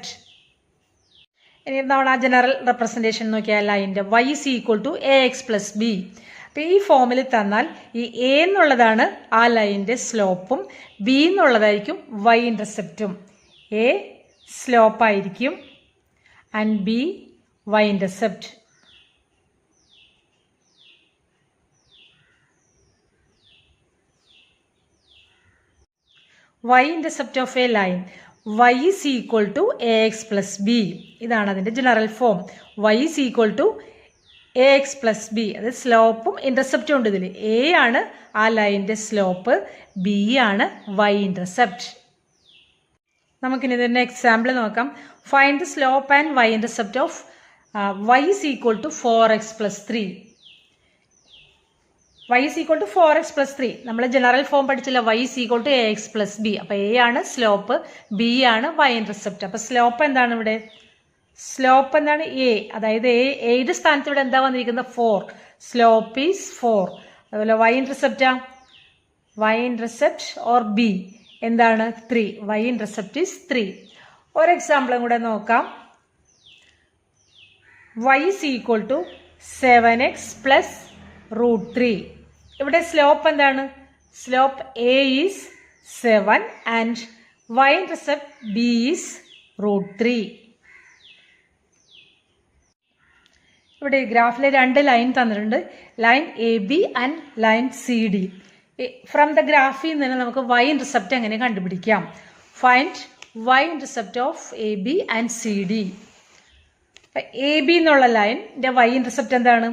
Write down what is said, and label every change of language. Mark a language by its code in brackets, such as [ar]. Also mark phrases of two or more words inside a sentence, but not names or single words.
[ml] ഇനി നമ്മൾ ആ [en] general representation [ml] നോക്കിയാൽ ലൈൻ്റെ y = ax + b. അപ്പോൾ ഈ ഫോമിൽ തന്നാൽ ഈ എ എന്നുള്ളതാണ് ആ ലൈൻ്റെ സ്ലോപ്പും ബി എന്നുള്ളതായിരിക്കും y-intercepറ്റും. എ സ്ലോപ്പായിരിക്കും [en] and b y-intercept. y-intercept of a line y = ax + b. [ml] ഇതാണ് അതിൻ്റെ ജനറൽ ഫോം. y = ax + b. അത് സ്ലോപ്പും ഇൻ്റർസെപ്റ്റും ഉണ്ട് ഇതിൽ. എ ആണ് ആ ലൈൻ്റെ സ്ലോപ്പ്, ബി ആണ് y-intercept. നമുക്കിനി ഇതിൻ്റെ എക്സാമ്പിൾ നോക്കാം. [en] find the slope and y-intercept of y = 4x + 3. y = 4x + 3. [ml] നമ്മൾ ജനറൽ ഫോം പഠിച്ചില്ല. y = ax + b. അപ്പോൾ എ ആണ് സ്ലോപ്പ്, ബി ആണ് y-intercept. അപ്പോൾ സ്ലോപ്പ് എന്താണ് ഇവിടെ? സ്ലോപ്പ് എന്താണ്? എ. അതായത് എയുടെ സ്ഥാനത്ത് ഇവിടെ എന്താ വന്നിരിക്കുന്നത്? 4. [en] slope is 4. [ml] അതുപോലെ [en] y-intercept or b [ml] എന്താണ്? 3. [en] y-intercept is 3. [ml] ഒരു എക്സാമ്പിളും കൂടെ നോക്കാം. y = 7x + √3. ഇവിടെ സ്ലോപ്പ് എന്താണ്? [en] slope a is 7 and y-intercept b is √3. [ml] ഇവിടെ ഗ്രാഫിൽ 2 ലൈൻ തന്നിട്ടുണ്ട്. [en] line a b and line c d. from the graph [ml] നിന്ന് നമുക്ക് വൈ ഇൻ്റർസെപ്റ്റ് എങ്ങനെ കണ്ടുപിടിക്കാം? [en] find y intercept of a b and c d. [ml] എ ബി എന്നുള്ള ലൈനിൻ്റെ [en] y intercept [ml] എന്താണ്?